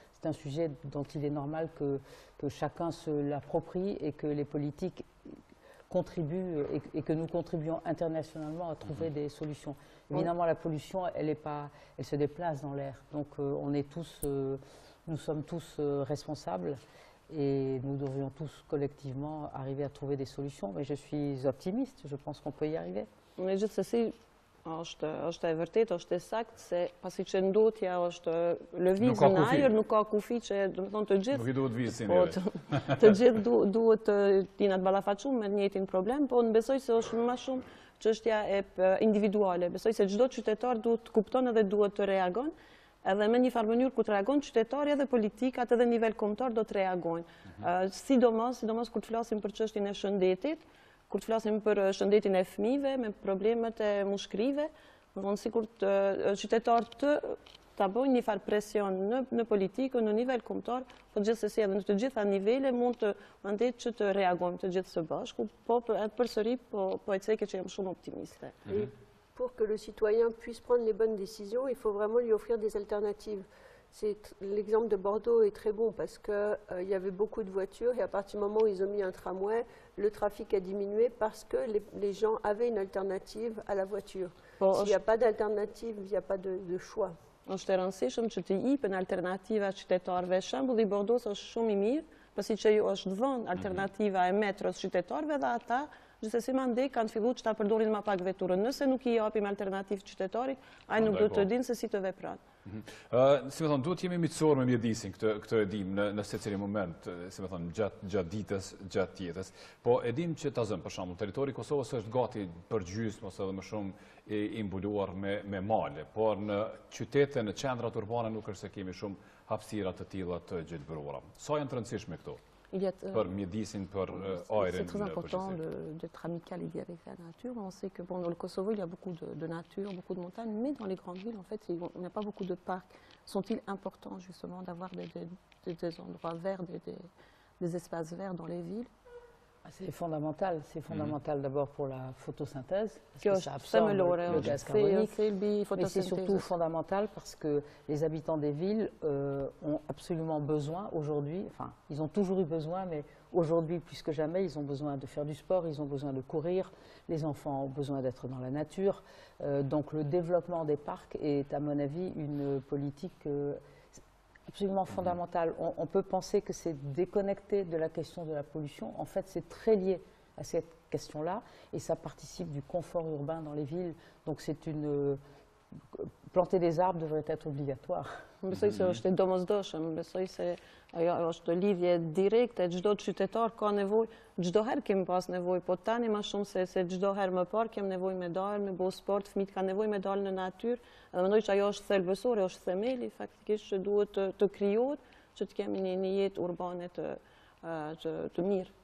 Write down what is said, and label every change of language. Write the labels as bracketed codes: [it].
[fr] C'est un sujet dont il est normal que chacun se l'approprie et que les politiques contribuent et que nous contribuons internationalement à trouver des solutions. Évidemment, la pollution, elle se déplace dans l'air. Donc nous sommes tous responsables et nous devrions tous collectivement arriver à trouver des solutions. Mais je suis optimiste, je pense qu'on peut y arriver. [sq] Mais gjithsesi është e vërtetë, është e saktë se pasi që ndotja është lëvizje në ajër, nuk ka kufi që do të thonë të gjithë. Nuk i duhet vizë si të gjithë duhet të jenë të ballafaqur me të njëjtin problem, po besoj se është më shumë çështja e individuale. Besoj se çdo qytetar duhet të kupton edhe duhet të reagon, edhe me një farë mënyrë ku të reagon qytetari edhe politikat edhe nivel kombëtar do të reagojnë. Sidomos kur të flasim për çështjen e shëndetit, kur të flasim për shëndetin e fëmijëve me problemet e mushkrive, domthonë sikur qytetarët ta bëjnë një farë presion në politikë, në nivel kombëtar, po gjithsesi edhe në të gjitha nivele mund të mandet që të reagojmë të gjithë së bashku, po përsëri po e ceke që jam shumë optimiste. [fr] Pour que le citoyen puisse prendre les bonnes décisions, il faut vraiment lui offrir des alternatives. L'exemple de Bordeaux est très bon parce qu'il y avait beaucoup de voitures et à partir du moment où ils ont mis un tramway, le trafic a diminué parce que les gens avaient une alternative à la voiture. S'il n'y a pas d'alternative, il n'y a pas de choix. [sq] Është e rëndësishëm që të jipen alternativa qytetarëve. Shembulli i Bordeaux është shumë i mirë, pasi që ju është dhënë alternativa e metros qytetarëve dhe ata gjithsesi mandej kanë filluar që ta përdorin më pak veturën. Nëse nuk i japim alternativë qytetarit, ai nuk do të dinë se si të veprojnë. Si me thonë, duhet jemi mitësor me mjedisin, këtë e dim në secili moment, si me thonë, gjatë ditës, gjatë jetës. Po e dim që ta zëmë, për shembull, territori i Kosovës është gati për gjysmë ose edhe më shumë i mbuluar me male, por në qytete, në qendrat urbane nuk është se kemi shumë hapësira të tilla të gjithëbërora. Sa janë të rëndësishme këto? Për mjedisin, për ajrin. [fr] C'est très important d'être amical et avec la nature. On sait que dans le Kosovo, il y a beaucoup de nature, beaucoup de montagnes, mais dans les grandes villes, en fait, il n'y a pas beaucoup de parcs. Sont-ils importants, justement, d'avoir des endroits verts, des espaces verts dans les villes? C'est fondamental d'abord pour la photosynthèse, parce que ça absorbe le gaz carbonique, mais c'est surtout fondamental parce que les habitants des villes ont absolument besoin aujourd'hui, enfin ils ont toujours eu besoin, mais aujourd'hui plus que jamais ils ont besoin de faire du sport, ils ont besoin de courir, les enfants ont besoin d'être dans la nature, donc le développement des parcs est à mon avis une politique absolument fondamental. On peut penser que c'est déconnecté de la question de la pollution. En fait, c'est très lié à cette question-là et ça participe du confort urbain dans les villes. Donc planter des arbres devrait être obligatoire. [sq] Besoj se është e domosdoshëm, besoj se ajo është lidhje direkte, çdo qytetar ka nevojë, çdo herë kemi pas nevojë, po tani më shumë se çdo herë më parë kemi nevojë me dalë, me bëu sport, fëmijët kanë nevojë me dalë në natyrë, dhe mendoj që ajo është thelbësore, është themeli faktikisht që duhet të krijohet, që të kemi një jetë urbane të mirë.